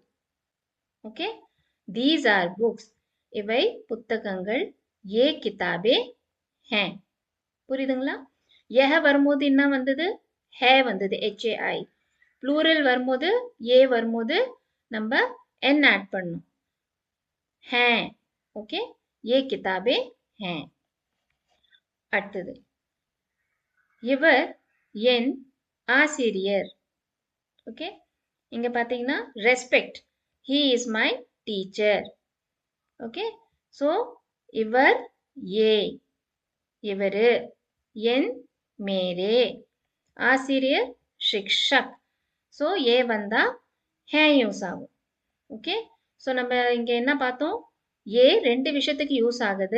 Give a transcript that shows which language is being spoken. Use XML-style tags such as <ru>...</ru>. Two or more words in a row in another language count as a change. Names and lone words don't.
<en>Okay, these are books.</en> <ta>இவை புத்தகங்கள்.</ta> <hi>ये किताबें हैं. புரியுதுங்களா?</hi> <ta>யஹ வரும்போது என்ன வந்தது? ஹே வந்தது, HAI. ப்ளூரல் வரும்போது ஏ வரும்போது நம்ம என் ஆட் பண்ணணும்.</ta> <hi>हैं. ஓகே, ये किताबें हैं.</hi> <ta>அடுத்தது இவர் என் ஆசிரியர். ஓகே, இங்க பாத்தீங்கன்னா ரெஸ்பெக்ட்.</ta> <en>he is my teacher.</en> <ta>ஓகே, சோ இவர் ஏ. இவரு என் மேரே. ஆசிரியர் शिक्षक. சோ ஏ வந்தா है யூஸ் ஆகும். ஓகே, ஸோ நம்ம இங்கே என்ன பார்த்தோம்? ஏ ரெண்டு விஷயத்துக்கு யூஸ் ஆகுது.</ta>